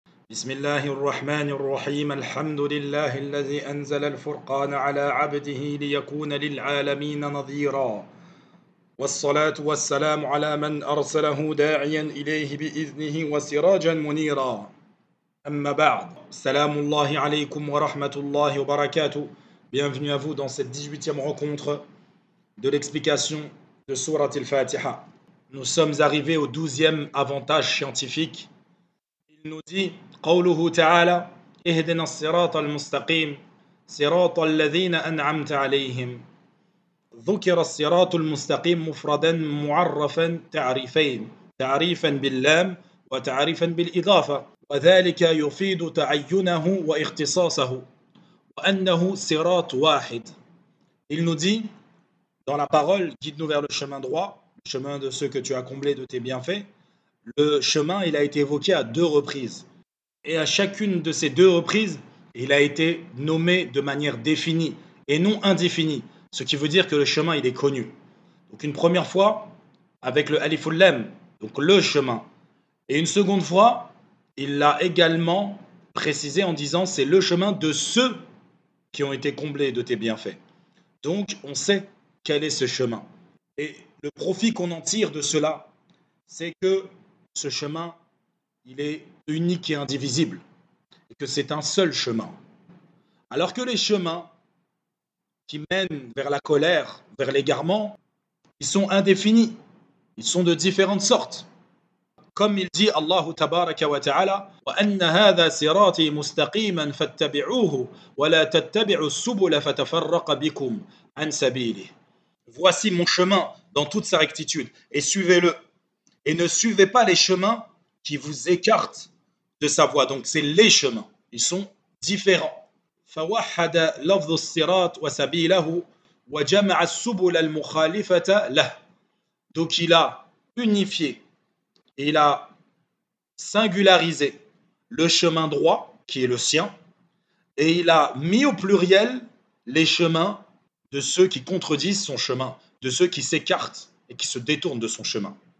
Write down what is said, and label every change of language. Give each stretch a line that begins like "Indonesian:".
Arabic: بسم الله الرحمن الرحيم الحمد لله الذي أنزل الفرقان على عبده ليكون للعالمين نظيرا والصلاة والسلام على من أرسله داعيا إليه بإذنه وسراجا منيرا أما بعد السلام الله عليكم ورحمة الله وبركاته.
French: Bienvenue à vous dans cette 18e rencontre de l'explication de Surat al-Fatiha. Nous sommes arrivés au 12e avantage scientifique. Il nous dit
Arabic: قوله تعالى اهدنا الصراط المستقيم صراط الذين أنعمت عليهم. ذكر الصراط المستقيم مفردا معرفا تعريفين، تعريفا باللام وتعريفا بالإضافة، وذلك يفيد تعينه واختصاصه وأنه صراط واحد.
French: Il nous dit dans la parole, guide-nous vers le chemin droit, le chemin de ceux que tu as comblés de tes bienfaits. Le chemin, il a été évoqué à deux reprises. Et à chacune de ces deux reprises, il a été nommé de manière définie et non indéfinie. Ce qui veut dire que le chemin, il est connu. Donc une première fois, avec le alif lam, donc le chemin. Et une seconde fois, il l'a également précisé en disant c'est le chemin de ceux qui ont été comblés de tes bienfaits. Donc on sait quel est ce chemin. Et le profit qu'on en tire de cela, c'est que ce chemin, il est unique et indivisible, et que c'est un seul chemin. Alors que les chemins qui mènent vers la colère, vers l'égarement, ils sont indéfinis, ils sont de différentes sortes. Comme il dit Allah tabaraka wa ta'ala,
Arabic: وَأَنَّ هَذَا صِرَاطِي مُسْتَقِيمًا فَاتَّبِعُوهُ وَلَا تَتَّبِعُوا السُّبُلَ فَتَفَرَّقَ بِكُمْ عَنْ سَبِيلِهِ.
French: Voici mon chemin dans toute sa rectitude, et suivez-le. Et ne suivez pas les chemins qui vous écartent de sa voie. Donc c'est les chemins, ils sont différents.
Arabic: فوحد لفظ الصراط وسبيله وجمع السبل المخالفة له.
French: Donc il a unifié et il a singularisé le chemin droit qui est le sien et il a mis au pluriel les chemins de ceux qui contredisent son chemin, de ceux qui s'écartent et qui se détournent de son chemin.